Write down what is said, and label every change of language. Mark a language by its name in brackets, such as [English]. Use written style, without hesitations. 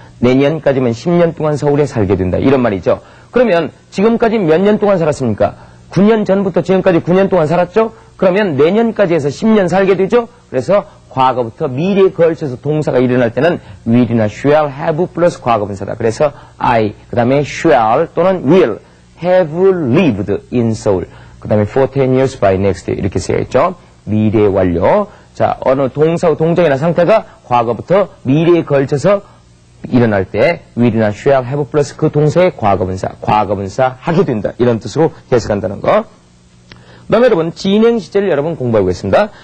[Korean] 내년까지면 10년 동안 서울에 살게 된다. 이런 말이죠. 그러면 지금까지 몇 년 동안 살았습니까? 9년 전부터 지금까지 9년 동안 살았죠? 그러면 내년까지 해서 10년 살게 되죠? 그래서 과거부터 미래에 걸쳐서 동사가 일어날 때는 will이나 shall, have 플러스 과거분사다. 그래서 [English] I, [Korean] 그 다음에 [English] shall [Korean] 또는 [English] will have lived in Seoul. [Korean] 그 다음에 [English] for 10 years by next year. [Korean] 이렇게 써야겠죠? 미래 완료. 자, 어느 동사, 동작이나 상태가 과거부터 미래에 걸쳐서 일어날 때 will이나 shall, have 플러스 그 동사의 과거분사 하게 된다. 이런 뜻으로 해석한다는 거. 그 다음에 여러분 진행 시제를 여러분 공부해보겠습니다.